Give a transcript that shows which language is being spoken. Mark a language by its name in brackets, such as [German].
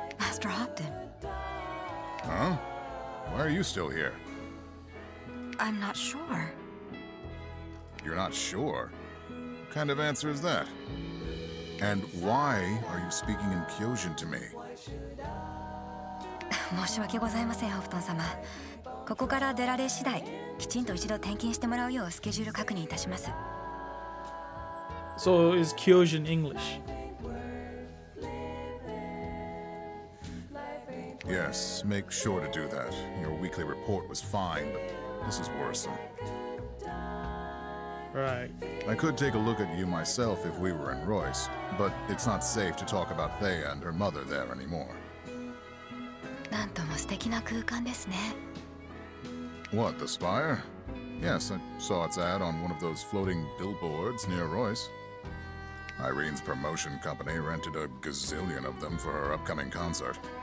[English] Master Hopton. Huh? Why are you still here? I'm not sure. You're not sure? What kind of answer is that? And why are you speaking in Kyojin to me? [Japanese] 申し訳ございません、ホフトン様。ここから出られ次第、きちんと一度転勤してもらうようスケジュール確認いたします。 [English] So is Kyojin English? Yes, make sure to do that. Your weekly report was fine, but this is worrisome. Right. I could take a look at you myself if we were in Royce, but it's not safe to talk about Thea and her mother there anymore. [Japanese] なんとも素敵な空間ですね。 [English] What, the Spire? Yes, I saw its ad on one of those floating billboards near Royce. Irene's promotion company rented a gazillion of them for her upcoming concert.